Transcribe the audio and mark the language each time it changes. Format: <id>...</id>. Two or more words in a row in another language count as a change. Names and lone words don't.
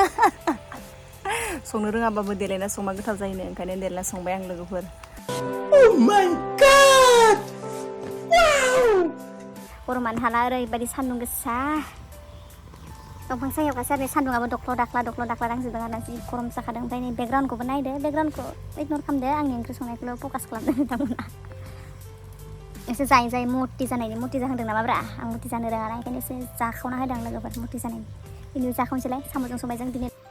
<brx>संनो रोङाबाबो देलायना संबा गोथाव जायोनो ओंखायनो देलायना संबाय आं लोगोफोर</brx> <en>Oh my god!</en> <brx>Wow! गरमानो हाला ओरैबायदि सान्दुं गोसा दंफां सायाव गासै सान्दुंआबो दख्ल' दाख्ला दांजोबदों आरोना जि गरम जाखादों ओमफ्राय नै बेकग्राउन्डखौबो नायदो बेकग्राउन्डखौ इगनर खालामदो आंनि ओंख्रि संनायखौल' फकास खालामदो नोंथांमोना एसे जायै मति जानायनि मति जाहांदों नामाब्रा आं मति जानो रोङा ओंखायनो एसे जाखावना होदों आं लोगोफोर मति जानायनि बिनि जाखावनोसैलाय साम'जों सबाइजों दिनै</brx>